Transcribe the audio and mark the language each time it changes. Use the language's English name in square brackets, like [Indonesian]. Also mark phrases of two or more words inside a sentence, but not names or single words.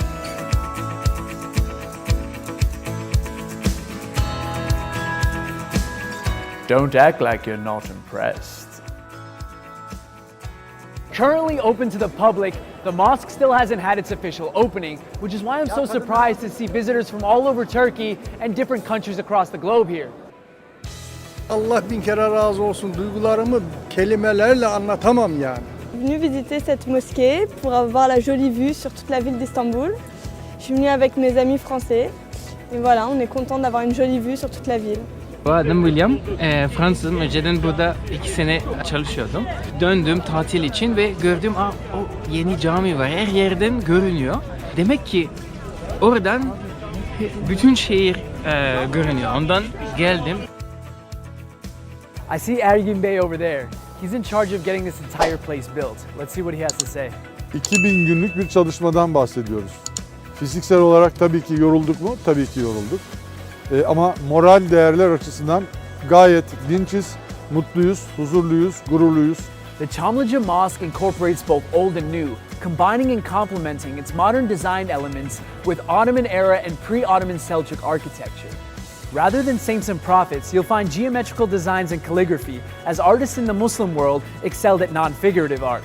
[English] Don't act like you're not impressed. Currently open to the public, the mosque still hasn't had its official opening, which is why I'm so surprised to see visitors from all over Turkey and different countries across the globe here. [Turkish] Allah bin kere razı olsun. Duygularımı kelimelerle anlatamam yani. [French] Venu visiter cette mosquée pour avoir la jolie vue sur toute la ville d'Istanbul. Je suis venue avec mes amis français et voilà, on est content d'avoir une jolie vue sur toute la ville. [Turkish] Adım William, Fransızım. Önceden burada 2 sene çalışıyordum. Döndüm tatil için ve gördüm o yeni cami var. Her yerden görünüyor. Demek ki oradan bütün şehir görünüyor. Ondan geldim. [English] I see Ergin Bey over there. He's in charge of getting this entire place built. Let's see what he has to say. [Turkish] 2000 günlük bir çalışmadan bahsediyoruz. Fiziksel olarak tabii ki yorulduk mu? Tabii ki yorulduk. Ama moral değerler açısından gayet dinçiz, mutluyuz, huzurluyuz, gururluyuz. [English] The Çamlıca Mosque incorporates both old and new, combining and complementing its modern design elements with Ottoman era and pre-Ottoman Seljuk architecture. Rather than saints and prophets, you'll find geometrical designs and calligraphy, as artists in the Muslim world excelled at non-figurative art.